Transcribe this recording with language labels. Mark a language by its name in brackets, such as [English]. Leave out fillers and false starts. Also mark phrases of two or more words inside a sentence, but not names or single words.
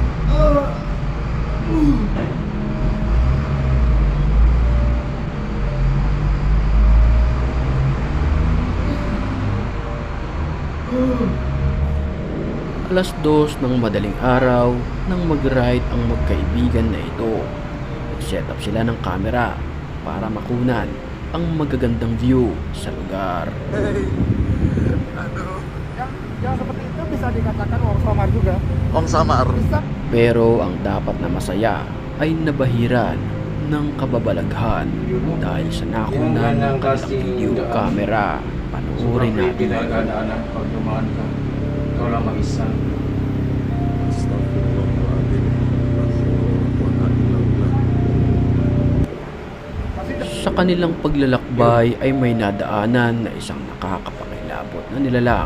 [Filipino] Alas 2 ng madaling araw nang mag-ride ang magkaibigan na ito. Nag-set up sila ng camera para makunan ang magagandang view sa lugar. [Indonesian] Yang seperti itu bisa dikatakan uang samar juga. Om Samar. Bisa. [Filipino] Pero ang dapat na masaya ay nabahiran ng kababalaghan dahil sa nakunan ng kanilang video camera. Panoorin Sobrang creepy natin. talaga daanan pag dumaan ka. Ikaw lang mag-isa. Sa kanilang paglalakbay ay may nadaanan na isang nakakapangilabot na nilalang.